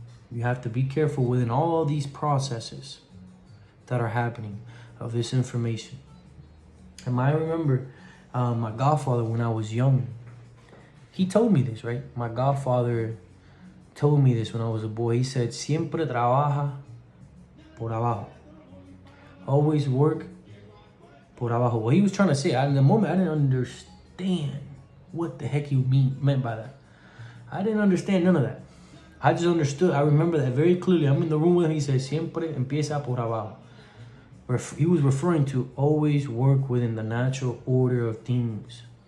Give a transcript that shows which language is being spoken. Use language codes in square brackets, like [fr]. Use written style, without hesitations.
[en] You have to be careful within all these processes that are happening of this information. And I remember my godfather, when I was young, he told me this, right? My godfather told me this when I was a boy. He said, [es] siempre trabaja por abajo. [en] Always work [es] por abajo. [en] What he was trying to say, in the moment, I didn't understand what the heck he meant by that. I didn't understand none of that. I just understood. I remember that very clearly. I'm in the room with him. He said, [es] siempre empieza por abajo. [en] He was referring to always work within the natural order of things.